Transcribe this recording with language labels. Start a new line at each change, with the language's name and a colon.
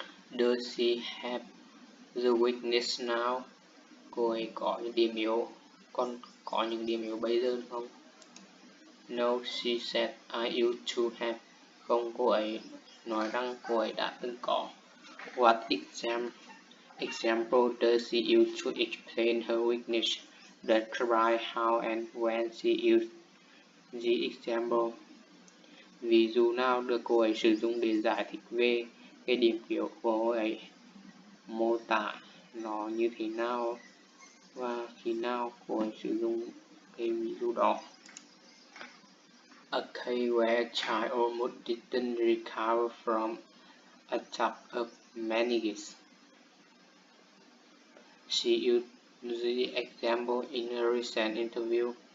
English: Does she have the weakness now?
Vietnamese: Cô ấy có những điểm yếu, có những điểm yếu bây giờ không?
English: No, she said, I used to have.
Vietnamese: Không, cô ấy nói rằng cô ấy đã từng có.
English: What example does she use to explain her weakness? Describe how and when she used the example.
Vietnamese: Ví dụ nào được cô ấy sử dụng để giải thích về cái điểm yếu của cô ấy, mô tả nó như thế nào và khi nào cô ấy sử dụng cái ví dụ đó.
English: A case where a child almost didn't recover from attack of meningitis. She used the example in a recent interview.